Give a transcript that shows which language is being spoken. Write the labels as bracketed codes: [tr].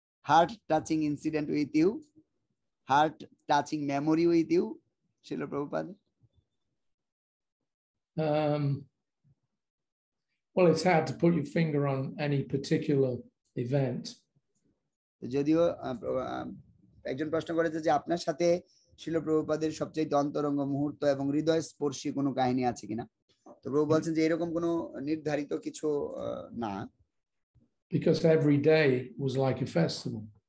[en] Heart-touching incident with you? Heart-touching memory with you, Srila Prabhupada? Well, it's hard to put your finger on any particular event. [bn] যদিও একজন প্রশ্ন করেছে যে আপনার সাথে শিল প্রভুপাদের সবচেয়ে অন্তরঙ্গ মুহূর্ত এবং হৃদয় স্পর্শী কোনো কাহিনী আছে কিনা, তো প্রভু বলছেন যে এরকম কোনো নির্ধারিত কিছু না, [en] because every day was like a festival.